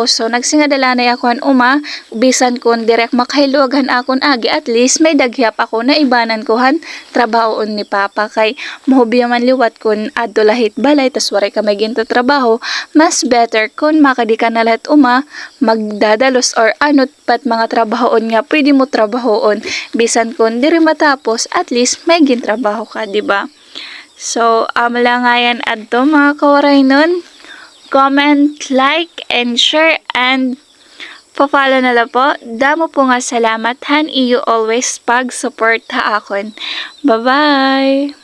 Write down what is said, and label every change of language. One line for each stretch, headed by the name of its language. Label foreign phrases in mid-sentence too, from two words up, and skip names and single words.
Waray: So nagsingadala na ako an uma bisan kun direk makahilugan akon agi
English: at least
Waray: may daghap ako na ibanan ko han trabahoon ni papa kay mahubiya man liwat kun adto lahit balay tas waray ka may ginto trabaho, mas better kung makadi ka na lahat magdadalos or anot pat mga trabahoon nga pwede mo trabahoon bisan kung diri matapos
English: at least
Waray: may gintrabaho ka, di ba? So amala nga yan adto mga kawaraynon,
English: comment, like and share and pa-follow na lang po.
Waray: Damo po nga salamat han iyo always pag support ha akon.
English: Bye bye.